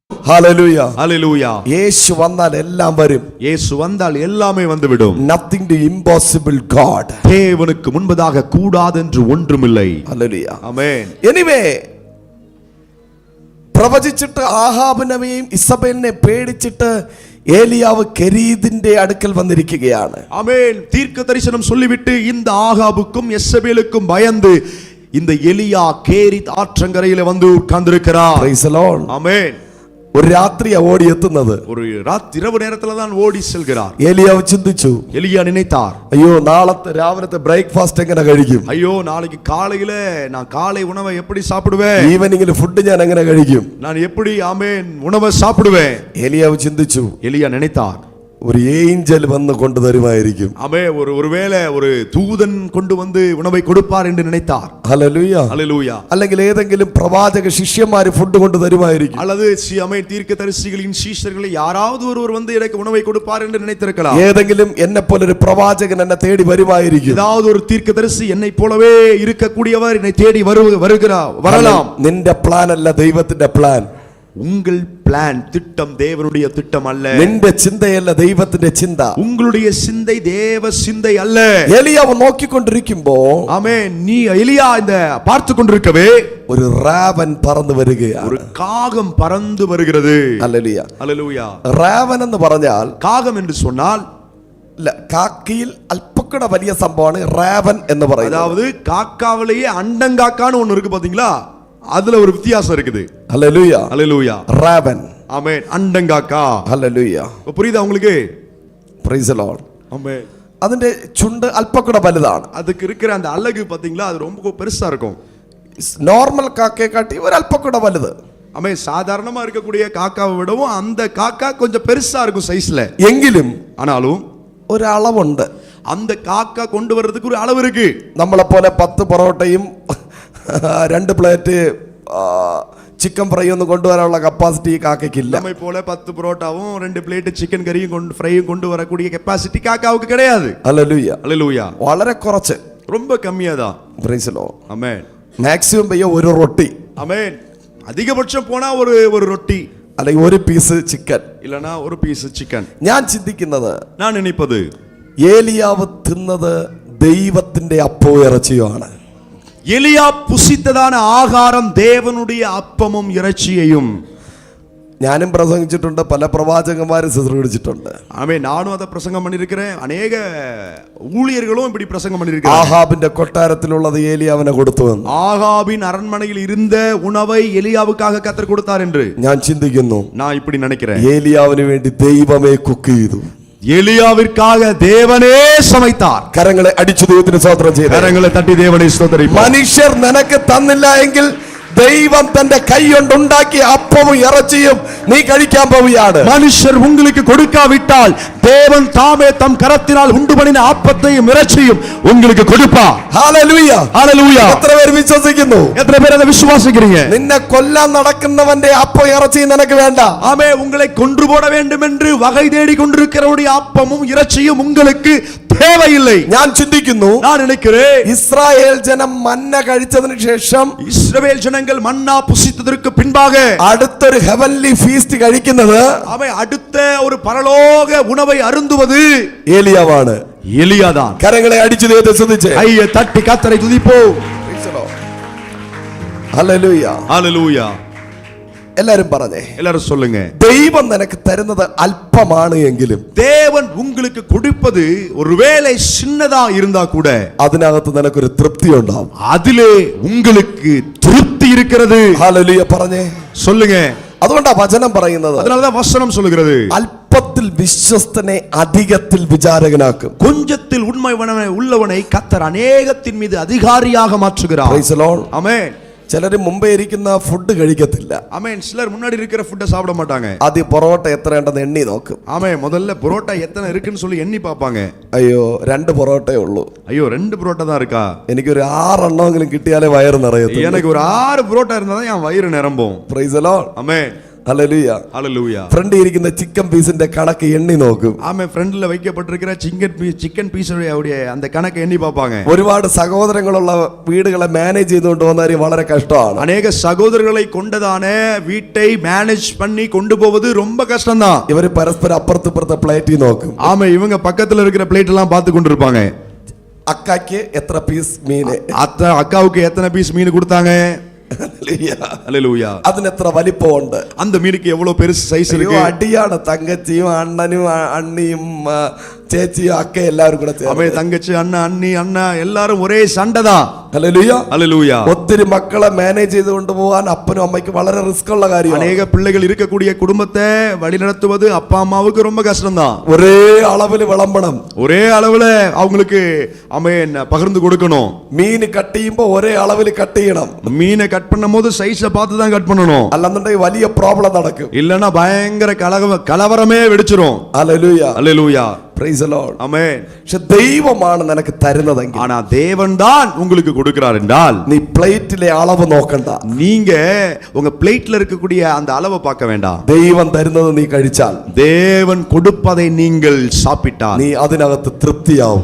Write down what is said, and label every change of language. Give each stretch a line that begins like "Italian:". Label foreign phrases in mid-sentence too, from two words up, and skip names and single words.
English: Hallelujah. Hallelujah.
Malayalam: യേശു വന്നാൽ എല്ലാം വരും.
Tamil: இயேசு வந்தால் எல்லாமே வந்துவிடும்.
English: Nothing to impossible God.
Tamil: தேவனுக்கு முன்பதாக கூடாதென்று ஒன்றுமில்லை.
English: Hallelujah. Amen.
Malayalam: Anyway, പ്രവചിച്ചിട്ട് ആഹാബിനെയും ഇസബേലിനെ പേടിച്ചിട്ട് ഏലിയാവ് കെരീതിന്റെ അടുക്കൽ വന്നിരിക്കുകയാണ്.
Tamil: ஆமென். தீர்க்க தரிசனம் சொல்லிவிட்டு இந்த ஆகாபுக்கும் எசபேலுக்கும் பயந்து இந்த எலியா கேரித் ஆற்றங்கரையில வந்து உட்கார்ந்திருக்கிறார்.
English: Praise the Lord.
Tamil: ஆமென்.
Malayalam: ഒരു രാത്രിയാ ഓടി എത്തുന്നത്.
Tamil: ஒரு இரவு நேரத்துல தான் ஓடி செல்கிறார்.
Malayalam: ഏലിയാവ് ചിന്തിച്ചു.
Tamil: எலியா நினைத்தார்,
Malayalam: അയ്യോ നാളത്തെ രാവിലത്തെ ബ്രേക്ക്ഫാസ്റ്റ് എങ്ങനെ കഴിക്കും?
Tamil: ஐயோ நாளைக்கு காலையில நான் காலை உணவை எப்படி சாப்பிடுவேன்?
English: evening food
Malayalam: ഞാൻ എങ്ങനെ കഴിക്കും?
Tamil: நான் எப்படி ஆமென் உணவை சாப்பிடுவேன்?
Malayalam: ഏലിയാവ് ചിന്തിച്ചു.
Tamil: எலியா நினைத்தார்,
Malayalam: ഒരു ഏഞ്ചൽ വന്ന് കൊണ്ടുതരുമായിരിക്കും.
Tamil: ஆமென், ஒருவேளை ஒரு தூதன் கொண்டு வந்து உணவை கொடுப்பார் என்று நினைத்தார்.
Malayalam: ഹല്ലേലൂയ.
Tamil: ஹல்லேலூயா.
Malayalam: അല്ലെങ്കിൽ ഏതെങ്കിലും പ്രവാചക ശിഷ്യന്മാർ ഫുഡ് കൊണ്ടുതരുമായിരിക്കും.
Tamil: அல்லது ஆமென் தீர்க்கதரிசிகளின் சீஷர்களை யாராவது ஒருவர் வந்து எனக்கு உணவை கொடுப்பார் என்று நினைத்திருக்கலாம்.
Malayalam: ഏതെങ്കിലും എന്നെ പോലെ ഒരു പ്രവാചകൻ എന്നെ തേടി വരുമായിരിക്കും.
Tamil: ஏதாவது ஒரு தீர்க்கதரிசி என்னை போலவே இருக்கக்கூடியவர் என்னை தேடி வரலாம்.
Malayalam: നിന്റെ പ്ലാൻ അല്ല ദൈവത്തിന്റെ പ്ലാൻ.
Tamil: உங்கள் பிளான் திட்டம் தேவனுடைய திட்டம் அல்ல.
Malayalam: നിന്റെ ചിന്തയല്ല ദൈവത്തിന്റെ ചിന്ത.
Tamil: உங்களுடைய சிந்தை தேவ சிந்தை அல்ல.
Malayalam: ഏലിയാവ് നോക്കിക്കൊണ്ടിരിക്കുമ്പോ
Tamil: ஆமென், நீ எலியா இந்த பார்த்து கொண்டிருக்கவே
Malayalam: ഒരു റാവൻ പറന്നു വരികയാണ്.
Tamil: ஒரு காகம் பறந்து வருகிறது.
Malayalam: ഹല്ലേലൂയ.
Tamil: ஹல்லேலூயா.
Malayalam: റാവൻ എന്ന് പറഞ്ഞാൽ
Tamil: காகம் என்று சொன்னால்
Malayalam: കാക്കയിൽ അല്പക്കൂടെ വലിയ സംഭവമാണ് റാവൻ എന്ന് പറയുന്നത്.
Tamil: அதாவது காக்காவிலேயே அண்டங்காக்கான்னு ஒன்னு இருக்கு பாத்தீங்களா, அதுல ஒரு வித்தியாசம் இருக்குது.
Malayalam: ഹല്ലേലൂയ.
Tamil: ஹல்லேலூயா.
Malayalam: റാവൻ.
Tamil: ஆமென். அண்டங்காக்கா.
Malayalam: ഹല്ലേലൂയ.
Tamil: புரியுதா உங்களுக்கு?
English: Praise the Lord.
Tamil: ஆமென்.
Malayalam: അതിന്റെ ചുണ്ട് അല്പക്കൂടെ വലുതാണ്.
Tamil: அதுக்கு இருக்கிற அந்த அலகு பாத்தீங்களா, அது ரொம்ப பெருசா இருக்கும்.
Malayalam: നോർമൽ കാക്കയെ കാട്ടി ഒരു അല്പക്കൂടെ വലുത്.
Tamil: ஆமென். சாதாரணமா இருக்கக்கூடிய காக்காவை விடவும் அந்த காக்கா கொஞ்சம் பெருசா இருக்கும் சைஸ்ல.
Malayalam: എങ്കിലും
Tamil: ஆனாலும்
Malayalam: ഒരു അളവുണ്ട്.
Tamil: அந்த காக்கா கொண்டு வர்றதுக்கு ஒரு அளவு இருக்கு.
Malayalam: നമ്മളെ പോലെ 10 പൊറോട്ടയും 2
English: plate chicken fry
Malayalam: ഒന്നും കൊണ്ടുവരാനുള്ള കപ്പാസിറ്റി കാക്കയ്ക്കില്ല.
Tamil: நம்மை போல 10 புரோட்டாவும் 2
English: plate chicken
Tamil: கறியும் ஃப்ரையும் கொண்டு வரக்கூடிய கெபாசிட்டி காக்காவுக்கு கிடையாது.
Malayalam: ഹല്ലേലൂയ.
Tamil: ஹல்லேலூயா.
Malayalam: വളരെ കുറച്ച്.
Tamil: ரொம்ப கம்மியா தான்.
English: Praise the Lord.
Tamil: ஆமென்.
Malayalam: മാക്സിമം പയ്യ ഒരു റൊട്ടി.
Tamil: ஆமென். அதிகபட்சம் போனா ஒரு ரொட்டி
Malayalam: അല്ലെങ്കിൽ ഒരു
English: piece chicken,
Tamil: இல்லனா ஒரு
English: piece chicken.
Malayalam: ഞാൻ ചിന്തിക്കുന്നത്,
Tamil: நான் நினைப்பது
Malayalam: ഏലിയാവ് തിന്നത് ദൈവത്തിന്റെ അപ്പവും ഇറച്ചിയുമാണ്.
Tamil: எலியா புசித்ததான ஆகாரம் தேவனுடைய அப்பமும் இறைச்சியையும்.
Malayalam: ഞാനും പ്രസംഗിച്ചിട്ടുണ്ട്, പല പ്രവാചകന്മാരും ശുശ്രൂഷിച്ചിട്ടുണ്ട്.
Tamil: ஆமென். நானும் அதை பிரசங்கம் பண்ணியிருக்கிறேன். அநேக ஊழியர்களும் இப்படி பிரசங்கம் பண்ணியிருக்கிறாங்க.
Malayalam: ആഹാബിന്റെ കൊട്ടാരത്തിലുള്ളത് ഏലിയാവിനെ കൊടുത്തു എന്ന്.
Tamil: ஆகாபின் அரண்மனையில் இருந்த உணவை எலியாவுக்காக கர்த்தர் கொடுத்தார் என்று
Malayalam: ഞാൻ ചിന്തിക്കുന്നു,
Tamil: நான் இப்படி நினைக்கிறேன்.
Malayalam: ഏലിയാവിന് വേണ്ടി ദൈവമേ കുക്ക് ചെയ്തു.
Tamil: எலியாவிற்காக தேவனே சமைத்தார்.
Malayalam: കരങ്ങളെ അടിച്ചു ദൈവത്തിന് സ്തോത്രം ചെയ്തു.
Tamil: கரங்களை தட்டி தேவனை ஸ்தோத்திரிப்போம்.
Malayalam: മനുഷ്യർ നിനക്ക് തന്നില്ല എങ്കിൽ ദൈവം തന്റെ കൈ കൊണ്ടുണ്ടാക്കിയ അപ്പവും ഇറച്ചിയും നീ കഴിക്കാൻ പോവുകയാണ്.
Tamil: மனுஷர் உங்களுக்கு கொடுக்காவிட்டால் தேவன் தாமே தம் கரத்தினால் உண்டு பண்ணின அப்பத்தையும் இறைச்சியும் உங்களுக்கு கொடுப்பார்.
Malayalam: ഹല്ലേലൂയ.
Tamil: ஹல்லேலூயா.
Malayalam: എത്ര പേര് വിശ്വസിക്കുന്നു?
Tamil: எத்தனை பேர் அதை விசுவாசிக்கிறீங்க?
Malayalam: നിന്നെ കൊല്ലാൻ നടക്കുന്നവന്റെ അപ്പം ഇറച്ചിയും നിനക്ക് വേണ്ട.
Tamil: ஆமே, உங்களை கொன்று போட வேண்டும் என்று வகை தேடி கொண்டிருக்கிறவருடைய அப்பமும் இறைச்சியும் உங்களுக்கு தேவையில்லை.
Malayalam: ഞാൻ ചിന്തിക്കുന്നു,
Tamil: நான் நினைக்கிறேன்,
Malayalam: ഇസ്രായേൽ ജനം മന്ന കഴിച്ചതിന് ശേഷം
Tamil: இஸ்ரவேல் ஜனங்கள் மன்னா புசித்ததற்கு பின்பாக
Malayalam: അടുത്തൊരു
English: heavenly feast
Malayalam: കഴിക്കുന്നത്
Tamil: அவை அடுத்த ஒரு பரலோக உணவை அருந்துவது
Malayalam: ഏലിയാവാണ്.
Tamil: எலியாதான்.
Malayalam: കരങ്ങളെ അടിച്ചു ദൈവത്തെ സ്തുതിച്ച്
Tamil: கையை தட்டி கர்த்தரை துதிப்போம்.
Malayalam: ഹല്ലേലൂയ.
Tamil: ஹல்லேலூயா.
Malayalam: എല്ലാരും പറഞ്ഞേ,
Tamil: எல்லாரும் சொல்லுங்க.
Malayalam: ദൈവം നിനക്ക് തരുന്നത് അല്പമാണ് എങ്കിലും
Tamil: தேவன் உங்களுக்கு கொடுப்பது ஒருவேளை சின்னதா இருந்தா கூட
Malayalam: അതിനകത്ത് നിനക്കൊരു തൃപ്തി ഉണ്ടാവും.
Tamil: அதிலே உங்களுக்கு திருப்தி இருக்கிறது.
Malayalam: ഹല്ലേലൂയ പറഞ്ഞേ,
Tamil: சொல்லுங்க.
Malayalam: അതുകൊണ്ടാ വചനം പറയുന്നത്,
Tamil: அதனாலதான் வசனம் சொல்லுகிறது,
Malayalam: അല്പത്തിൽ വിശ്വസ്തനെ അധികത്തിൽ വിചാരകനാക്കും.
Tamil: கொஞ்சத்தில் உண்மை உள்ளவனை கர்த்தர் அநேகத்தின் மீது அதிகாரியாக மாற்றுகிறார்.
English: Praise the Lord.
Tamil: ஆமென்.
Malayalam: ചിലര് മുമ്പേ ഇരിക്കുന്ന ഫുഡ് കഴിക്കത്തില്ല.
Tamil: ஆமென். சிலர் முன்னாடி இருக்கிற ஃபுட்டை சாப்பிட மாட்டாங்க.
Malayalam: ആദ്യം പൊറോട്ട എത്രയുണ്ടെന്ന് எண்ணி നോക്കും.
Tamil: ஆமென். முதல்ல புரோட்டா எத்தனை இருக்குன்னு சொல்லி எண்ணி பார்ப்பாங்க.
Malayalam: അയ്യോ 2 പൊറോട്ടേ ഉള്ളൂ,
Tamil: ஐயோ 2 புரோட்டா தான் இருக்கா,
Malayalam: എനിക്കൊരു 6 എണ്ണമെങ്കിലും കിട്ടിയാലേ വയറ് നിറയത്തുള്ളൂ.
Tamil: எனக்கு ஒரு 6 புரோட்டா இருந்தா தான் என் வயிறு நிரம்பும்.
English: Praise the Lord.
Tamil: ஆமென்.
Malayalam: ഹല്ലേലൂയ.
Tamil: ஹalleluya.
Malayalam: ഫ്രണ്ടിൽ ഇരിക്കുന്ന
English: chicken piece
Malayalam: കണക്ക് എണ്ണി നോക്കും.
Tamil: ஆமே ஃப்ரண்ட்ல வைக்கப்பட்டிருக்கிற
English: chicken piece
Tamil: அந்த கணக்கை எண்ணி பார்ப்பாங்க.
Malayalam: ഒരുപാട് സഹോദരങ്ങളുള്ള വീടുകളെ മാനേജ് ചെയ്തുകൊണ്ട് പോകുന്നവര് വളരെ കഷ്ടമാണ്.
Tamil: அநேக சகோதரர்களை கொண்டதான வீட்டை மேனேஜ் பண்ணி கொண்டு போவது ரொம்ப கஷ்டம்தான்.
Malayalam: ഇവര് പരസ്പരം അപ്പുറത്തിപ്പുറത്തെ പ്ലേറ്റിൽ നോക്കും.
Tamil: ஆமா, இவங்க பக்கத்துல இருக்கிற பிளேட் எல்லாம் பார்த்து கொண்டிருப்பாங்க.
Malayalam: അക്കാക്ക് എത്ര പീസ് മീന്,
Tamil: அக்காவுக்கு எத்தனை பீஸ் மீன் கொடுத்தாங்க.
Malayalam: ഹല്ലേലൂയ. അതിന് എത്ര വലിപ്പമുണ്ട്,
Tamil: அந்த மீனுக்கு எவ்வளவு பெருசு சைஸ் இருக்கு.
Malayalam: അടിയാണ്. തങ്കച്ചിയും അണ്ണനും അണ്ണിയും ചേച്ചിയും അക്കെ എല്ലാവരും കൂടെ
Tamil: அவன் தங்கச்சி அண்ணன் அண்ணி அண்ணா எல்லாரும் ஒரே சண்டை தான்.
Malayalam: ഹല്ലേലൂയ.
Tamil: ஹல்லேலூயா.
Malayalam: ഒത്തിരി മക്കളെ മാനേജ് ചെയ്ത് കൊണ്ടുപോകാൻ അപ്പനും അമ്മയ്ക്ക് വളരെ റിസ്ക് ഉള്ള കാര്യമാണ്.
Tamil: அநேக பிள்ளைகள் இருக்கக்கூடிய குடும்பத்தை வழிநடத்துவது அப்பா அம்மாவுக்கு ரொம்ப கஷ்டம் தான்.
Malayalam: ഒരേ അളവിൽ വിളമ്പണം,
Tamil: ஒரே அளவுல அவங்களுக்கு அமேன் பகிர்ந்து கொடுக்கணும்.
Malayalam: മീൻ കട്ട് ചെയ്യുമ്പോ ഒരേ അളവിൽ കട്ട് ചെയ്യണം.
Tamil: மீனை கட் பண்ணும்போது சைஸை பார்த்து தான் கட் பண்ணணும்.
Malayalam: അല്ലെന്നുണ്ടെങ്കിൽ വലിയ പ്രോബ്ലം നടക്കും.
Tamil: இல்லன்னா பயங்கர கலவரமே வெடிச்சிரும்.
Malayalam: ഹല്ലേലൂയ.
Tamil: ஹல்லேலூயா.
English: Praise the Lord.
Tamil: ஆமென்.
Malayalam: പക്ഷെ ദൈവമാണ് നിനക്ക് തരുന്നതെങ്കിൽ,
Tamil: ஆனா தேவன் தான் உங்களுக்கு கொடுக்கிறார் என்றால்
Malayalam: നീ പ്ലേറ്റിലെ അളവ് നോക്കണ്ട.
Tamil: நீங்க உங்க பிளேட்ல இருக்கக்கூடிய அந்த அளவை பார்க்க வேண்டாம்.
Malayalam: ദൈവം തരുന്നത് നീ കഴിച്ചാൽ,
Tamil: தேவன் கொடுப்பதை நீங்கள் சாப்பிட்டால்
Malayalam: നീ അതിനകത്ത് തൃപ്തിയാവും.